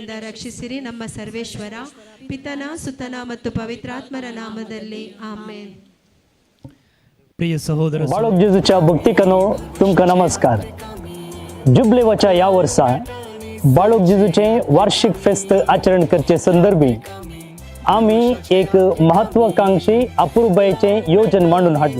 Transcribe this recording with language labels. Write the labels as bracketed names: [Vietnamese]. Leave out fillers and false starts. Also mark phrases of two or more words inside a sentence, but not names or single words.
[Kannada] ರಕ್ಷಿಸಿರಿ ನಮ್ಮ ಸರ್ವೇಶ್ವರ. ಪಿತನ ಸುತನ ಮತ್ತು ಪವಿತ್ರಾತ್ಮರ ನಾಮದಲ್ಲಿ ಆಮೇನ್. [Konkani] प्रिय सहोदर बाळक जेजूच्या भक्तिकांनो तुमकां नमस्कार. जुबलेवाच्या ह्या वर्सा बाळक जेजूचे वार्षिक फेस्त आचरण करचे संदर्भी आम्ही एक महत्वाकांक्षी अपूर्बायेचे योजन मांडून हाडला.